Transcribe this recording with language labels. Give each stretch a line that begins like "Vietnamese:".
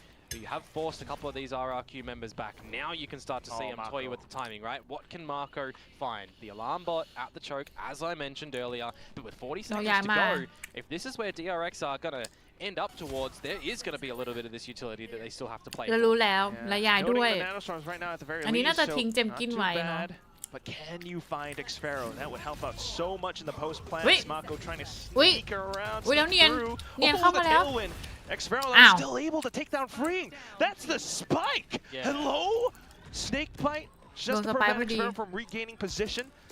English: But you have forced a couple of these RRQ members back. Now you can start to see him toy with the timing, right? What can Marco find? The alarm bot at the choke, as I mentioned earlier, but with 40 seconds to go, if this is where DRX are going to end up towards, there is going to be a little bit of this utility that they still have to play.
Thai: เรารู้แล้วระยายด้วยอันนี้น่าจะทิ้งเจมกินไว้เนาะ
English: But can you find Xfero? That would help out so much in the post plan. Mako trying to sneak around through. Oh, the tailwind. Xfero still able to take down Freeing. That's the spike. Hello? Snake bite just to prevent Xfero from regaining position.